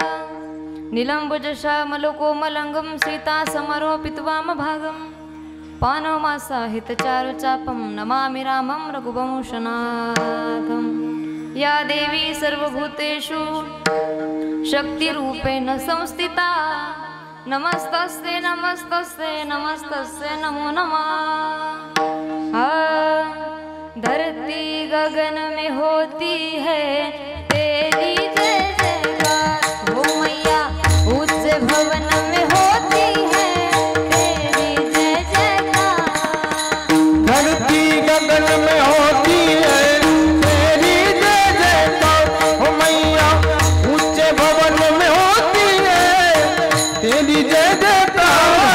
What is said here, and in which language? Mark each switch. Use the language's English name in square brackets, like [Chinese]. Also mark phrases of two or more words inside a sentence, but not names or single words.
[Sanskrit] नीलम्बुजश्यामलोकोमलङ्गं सीता समरोपित्वामभागं पानमासाहितचारुचापं नमामि रामं रघुवंशनाथं या देवी सर्वभूतेषु शक्तिरूपेण संस्थिता नमस्तस्ते नमस्तस्ते नमस्तस्ते नमो नमः [Hindi] धरती गगन में होती है तेरी जय जयकार हो मैया उच्च भवन में होती है तेरी जय जयकार धरती गगन में होती है तेरी जय जयकार हो मैया उच्च भवन में होती है तेरी जय जयकार